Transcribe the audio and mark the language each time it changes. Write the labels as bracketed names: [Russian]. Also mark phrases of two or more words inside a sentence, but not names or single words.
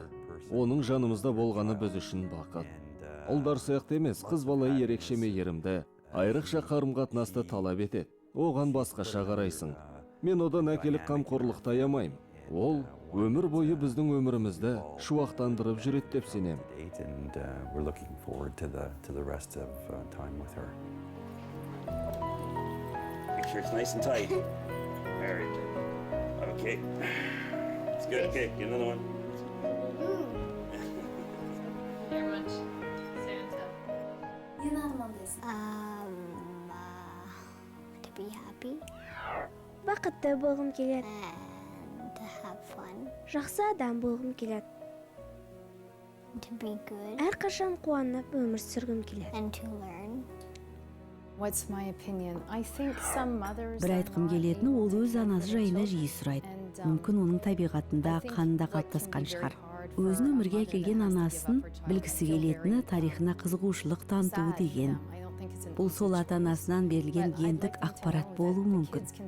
[Kazakh] Оның жанымызда болғаны біз үшін бақыт. Ұлдар сияқты емес, қыз бала ерекше мейірімді, айрықша қарым-қатынасты талап етеді. Оған басқаша қарайсың. Мен одан әкелік қамқорлықты аямаймын. Ол өмір бойы біздің өмірімізді шуақтандырып жүреді деп сенемін. [English] Make sure it's nice and tight. Very good. Okay. It's good. Okay, get another one. Very much, Santa. To be happy. [Kazakh] Бақытты болғым келеді. [English] And to have fun. [Kazakh] Жақсы адам болғым келеді. [English] To be good. [Kazakh] Әрқашан қуанып өмір сүргім келеді. [English] And to learn. What's my opinion? I think some mothers [Kazakh] Бір айтқым келетіні ол өз анасы жайында жиі сұрайды. Мүмкін оның табиғатында, қанында қалыптасқан шығар. Өзін өмірге әкелген анасын білгісі келетіні тарихына қызығушылық танытуы деген. Бұл сол ата-анасынан берілген гендік ақпарат болуы мүмкін.